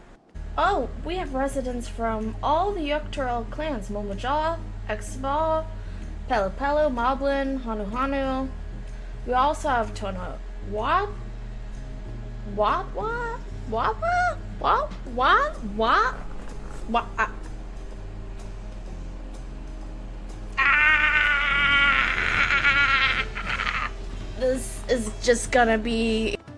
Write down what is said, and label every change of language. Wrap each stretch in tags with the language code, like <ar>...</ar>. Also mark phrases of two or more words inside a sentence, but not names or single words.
<en>Oh, we have residents from all the DAWNTRAIL clans. Momojaw, Exbal, Pelu Pelu, Moblin, Hanu Hanu. We also have Tono. What? What? What? What? What? What? What? What? This is just gonna be.</en>